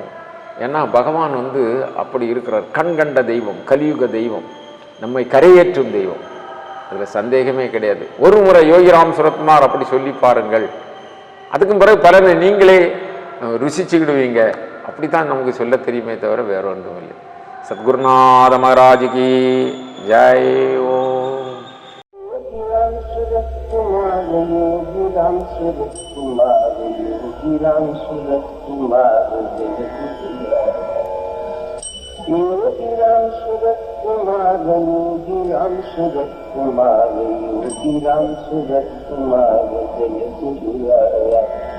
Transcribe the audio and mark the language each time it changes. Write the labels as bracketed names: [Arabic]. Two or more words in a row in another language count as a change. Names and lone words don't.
[Tamil] ஏன்னா பகவான் வந்து அப்படி இருக்கிறார், கண்கண்ட தெய்வம், கலியுக தெய்வம், நம்மை கரையேற்றும் தெய்வம், அதில் சந்தேகமே கிடையாது. ஒரு முறை யோகிராம் சுரத்குமார் அப்படி சொல்லி பாருங்கள், அதுக்கும் பிறகு பலனை நீங்களே ருசிச்சுக்கிடுவீங்க. அப்படித்தான் நமக்கு சொல்ல தெரியுமே தவிர வேற ஒன்றும் இல்லை. சத்குருநாத மகாராஜுக்கு ஜெய். ஓம் [Hindi] योगिराम सूरत कुमार, योगिराम सूरत कुमार, योगिराम सूरत कुमार, जय गुरुराया।